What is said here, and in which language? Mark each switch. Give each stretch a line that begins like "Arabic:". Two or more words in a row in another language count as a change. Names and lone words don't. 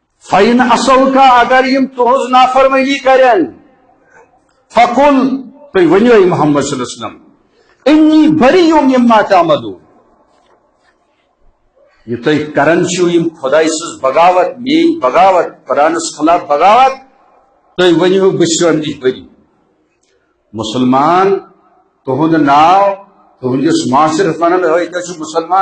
Arabic: فَإِنْ عَصَوْكَ
Kashmiri: اگر یم تہذ نافرمانی کرن فَقُلْ تُہۍ ؤنِو محمد صلی اللہ علیہ وسلم
Arabic: اِنِّی بَرِیٌّ مِمَّا تَعْمَلُونَ
Kashmiri: یہ تُہۍ کران چھِو یم خداے سٕنٛز بغاوت میٲنۍ بغاوت قرآنس خلاف بغاوت تُہۍ ؤنِو بہٕ چھُس امہِ نِش بٔری مسلمان تہنٛد ناو تہنٛدِس معاشرس ونان ہے تُہۍ چھِو مسلمان